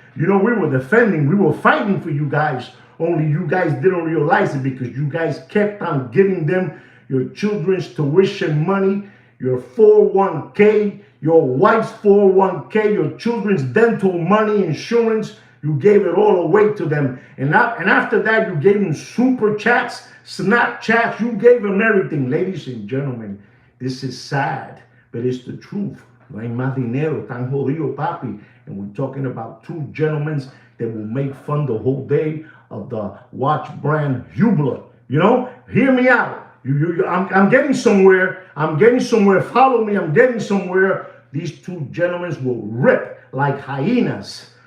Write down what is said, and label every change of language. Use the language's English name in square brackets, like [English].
[English] You know, we were fighting for you guys. Only you guys didn't realize it because you guys kept on giving them your children's tuition money, your 401k, your wife's 401k, your children's dental money, insurance. You gave it all away to them. And after that, you gave them super chats, Snapchats. You gave them everything. Ladies and gentlemen, this is sad, but it's the truth. [Spanish] No hay más dinero, tan jodido, papi. [English] And we're talking about two gentlemen that will make fun the whole day of the watch brand Hublot. You know, hear me out. I'm getting somewhere. I'm getting somewhere. Follow me. I'm getting somewhere. These two gentlemen will rip like hyenas.